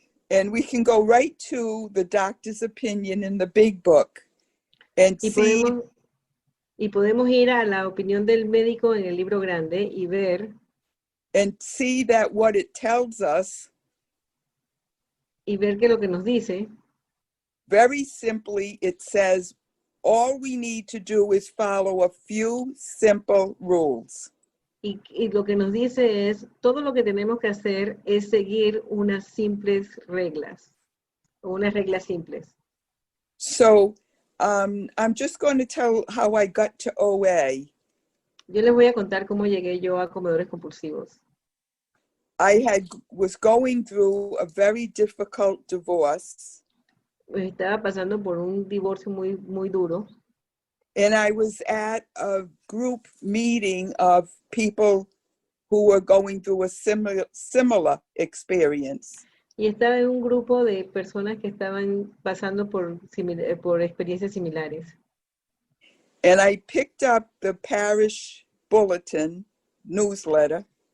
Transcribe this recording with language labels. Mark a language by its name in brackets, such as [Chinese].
[English] And we can go right to the doctor's opinion in the big book and [Spanish] podemos ir a la opinión del médico en el libro grande y ver [English] and see that what it tells us, [Spanish] y ver que lo que nos dice, [English] very simply, it says all we need to do is follow a few simple rules. [Spanish] Y lo que nos dice es, todo lo que tenemos que hacer es seguir unas simples reglas, o unas reglas simples. [English] So I'm just going to tell how I got to OA. [Spanish] Yo les voy a contar cómo llegué yo a comedores compulsivos. [English] I was going through a very difficult divorce. [Spanish] Estaba pasando por un divorcio muy, muy duro. [English] And I was at a group meeting of people who were going through a similar experience. [Spanish] Y estaba en un grupo de personas que estaban pasando por experiencias similares. [English] And I picked up the parish bulletin newsletter.